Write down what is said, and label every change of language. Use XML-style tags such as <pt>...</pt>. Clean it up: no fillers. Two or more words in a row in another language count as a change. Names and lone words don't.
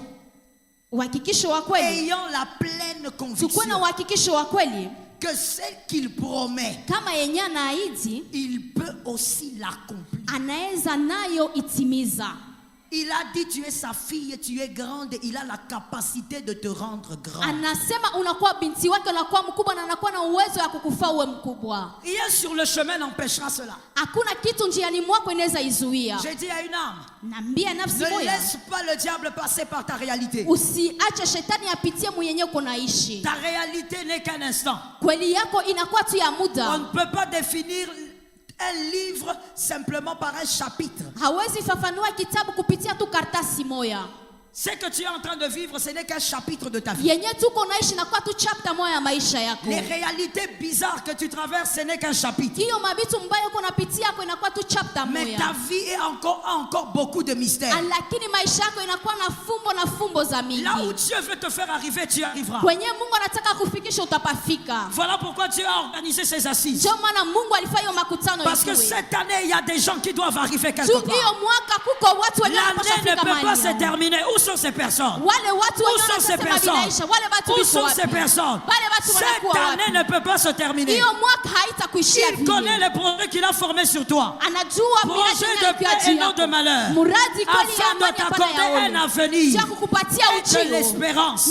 <fr>Ayant la pleine conviction que celle qu'il promet, il peut aussi l'accomplir. Il a dit tu es sa fille, tu es grande, il a la capacité de te rendre grand.</fr> <sw>Anasema unakuwa binti wake, unakuwa mkubwa na anakuwa na uwezo wa kukufanya uwe mkubwa.</sw> <fr>Rien sur le chemin n'empêchera cela.</fr> <sw>Hakuna kitu njiani mwako inaweza izuia.</sw> <fr>J'ai dit à une âme,</fr> <sw>naambia nafsi moja,</sw> <fr>ne laisse pas le diable passer par ta réalité.</fr> <sw>Usiache shetani apitie mwenyewe uko naishi.</sw> <fr>Ta réalité n'est qu'un instant.</fr> <sw>Kweli yako inakuwa tu ya muda.</sw> <fr>On ne peut pas définir un livre simplement par un chapitre.</fr> <sw>Hawezi fafanua kitabu kupitia tu karatasi moja.</sw> <fr>Ce que tu es en train de vivre, ce n'est qu'un chapitre de ta vie.</fr> <sw>Yenye tuko naishi na kwa tu chapter moja ya maisha yako.</sw> <fr>Les réalités bizarres que tu traverses, ce n'est qu'un chapitre.</fr> <sw>Hiyo mabitu mbaya uko napitia yako inakuwa tu chapter moja.</sw> <fr>Mais ta vie est encore beaucoup de mystères.</fr> <sw>Lakini maisha yako inakuwa na fumbo za mingi.</sw> <fr>Là où Dieu veut te faire arriver, tu y arriveras.</fr> <sw>Kwenye Mungu anataka kufikisha utapafika.</sw> <fr>Voilà pourquoi Dieu a organisé ces assises.</fr> <sw>Ndio maana Mungu alifanya makutano.</sw> <fr>Parce que cette année, il y a des gens qui doivent arriver quelque part.</fr> <sw>Hiyo mwaka kuko watu</sw> <fr>l'année ne peut pas se terminer. Où sont ces personnes? Où sont ces personnes? Où sont ces personnes? Cette année ne peut pas se terminer. Il connaît les projets qu'il a formés sur toi. Projets de paix et non de malheur. Afin de t'accorder un avenir et de l'espérance.</fr>